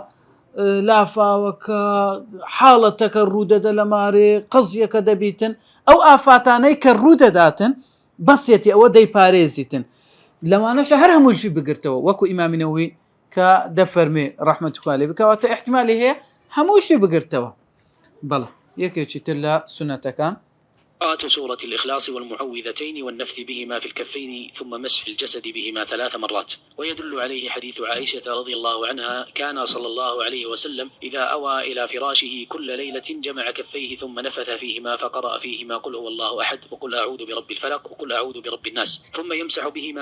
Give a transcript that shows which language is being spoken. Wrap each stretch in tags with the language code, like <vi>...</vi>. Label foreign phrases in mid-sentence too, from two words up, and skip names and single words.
<ckb>لافاوەکە حاڵەتەکە ڕوودەدە لە مارێ قەزیەکە دەبیتن ئەو ئافاتانەی کە ڕوودەداتن بەسێتی ئەوە دەی پارێزیتن لەوانەشە هەر هەمووشی بگرتەوە وەکو ئیمامینەوەی کە دەفەرمێ ڕەحمەتوخوا لێ بکەواتە احتیمالی هەیە هەمووشی بگرتەوە بەڵێ یەکێکی تر لە سنەتەکان</ckb> <ar>قراءة سورة الإخلاص والمعوذتين والنفث بهما في الكفين ثم مسح الجسد بهما 3 مرات ويدل عليه حديث عائشة رضي الله عنها كان صلى الله عليه وسلم إذا أوى إلى فراشه كل ليلة جمع كفيه ثم نفث فيهما فقرأ فيهما قل هو الله أحد وقل أعوذ برب الفلق وقل أعوذ برب الناس ثم يمسح بهما</ar>